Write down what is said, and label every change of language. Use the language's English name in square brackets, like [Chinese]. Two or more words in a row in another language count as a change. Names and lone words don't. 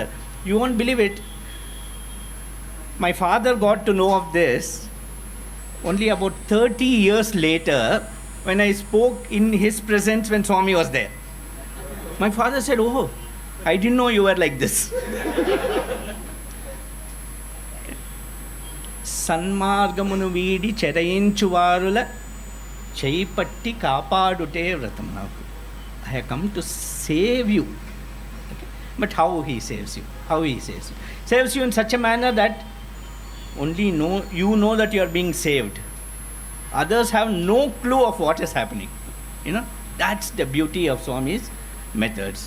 [English] You won't believe it. My father got to know of this only about 30 years later, when I spoke in his presence when Swami was there. My father said, oh, I didn't know you were like this. [Telugu] సన్మార్గమును వీడి చేరయించు వారల చేయిపట్టి కాపాడుటే వ్రతము నాకు. [English] I have come to save you. Okay. But how he saves you? How he saves you? Saves you in such a manner that only you know that you are being saved. Others have no clue of what is happening. You know, that's the beauty of Swami's methods.